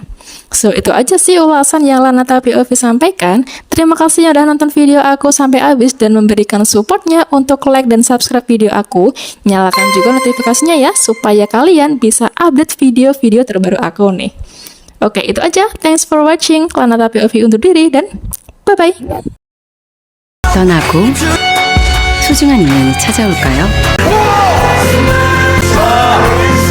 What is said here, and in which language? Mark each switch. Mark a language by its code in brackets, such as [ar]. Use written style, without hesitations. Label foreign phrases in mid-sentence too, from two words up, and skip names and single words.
[id] So, itu aja sih ulasan yang Lanata POV sampaikan. Terima kasih yang udah nonton video aku sampai habis dan memberikan supportnya untuk like dan subscribe video aku. Nyalakan juga notifikasinya ya, supaya kalian bisa update video-video terbaru aku nih. Oke, itu aja. [en] Thanks for watching. [id] Lanata POV undur diri dan bye-bye. [ko] 떠나고 소중한 인연이 찾아올까요?